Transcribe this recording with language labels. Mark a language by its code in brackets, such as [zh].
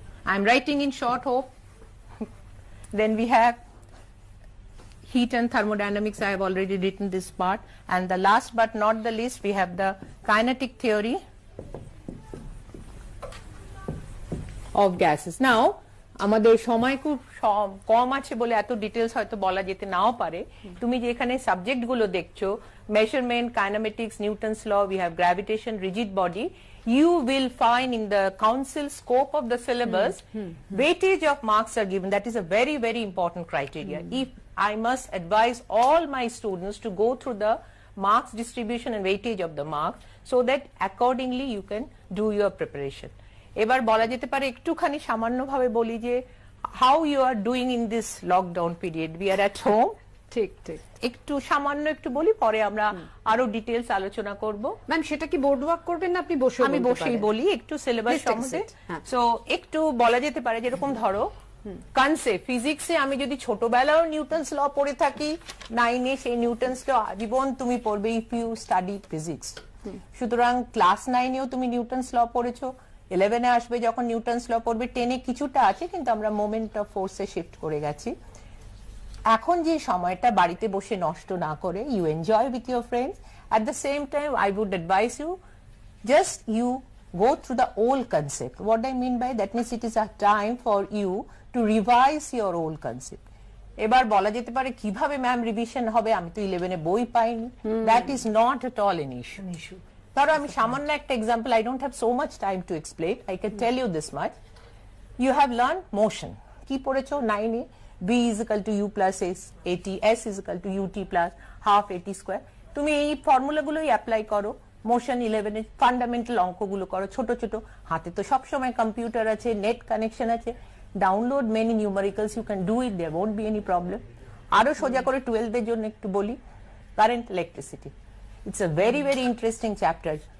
[en] I am writing in short, hope. Then we have heat and thermodynamics. I have already written this part. And the last but not the least, we have the kinetic theory of gases. [bn] Now, আমাদের সময় খুব কম আছে বলে এত details হয়তো বলা যেতে নাও পারে। তুমি যে এখানে সাবজেক্ট গুলো দেখছো, [en] measurement, kinematics, Newton's law, we have gravitation, rigid body, you will find in the council scope of the syllabus, weightage of marks are given. That is a very, very important criteria. If I must advise all my students to go through the marks distribution and weightage of the marks, so that accordingly you can do your preparation. [bn] এবার বলা যেতে পারে একটুখানি সামান্যভাবে বলি যে [en] how you are doing in this lockdown period. We are at home. [bn] ঠিক ঠিক, একটু সামান্য একটু বলি, পরে আমরা আরো ডিটেইলস আলোচনা করব। ম্যাম সেটা কি বোর্ড ওয়ার্ক করবেন না আপনি বসে? আমি বসেই বলি একটু সিলেবাস সম্বন্ধে। সো একটু বলা যেতে পারে যেরকম ধরো কনসেপ্ট ফিজিক্সে আমি যদি ছোটবেলায় নিউটনস ল পড়ে থাকি 9 এ, সেই নিউটনস ল আজীবন তুমি পড়বে [en] If you study physics. [bn] সুতরাং ক্লাস 9 এও তুমি নিউটনস ল পড়েছো, 11 এ আসবে যখন নিউটনস ল পড়বে, 10 এ কিছুটা আছে কিন্তু আমরা মোমেন্ট অফ ফোর্সে শিফট করে গেছি। এখন যে সময়টা বাড়িতে বসে নষ্ট না করে [en] You enjoy with your friends, at the same time I would advise you just you go through the old concept. What I mean by that means it is a time for you to revise your old concept. [bn] এবার বলা যেতে পারে কিভাবে ma'am revision হবে, আমি তো 11 এ বই পাইনি। [en] That is not at all an issue. [bn] ধরো আমি সামান্য একটা example, [en] I don't have so much time to explain, I can tell you this much. You have learn motion, [bn] কি পড়েছো 9 এ, [en] b is equal to u plus s at, s is equal to ut plus half at square। [bn] তুমি এই ফর্মুলাগুলোই apply করো। Motion 11 এর fundamental অঙ্কগুলো করো ছোট ছোট, হাতে তো সব সময় কম্পিউটার আছে, নেট কানেকশন আছে, [en] Download many numericals, you can do it, there won't be any problem. [bn] আরো সোজা করে 12 এর জন্য একটু বলি, current electricity, [en] It's a very very interesting chapter.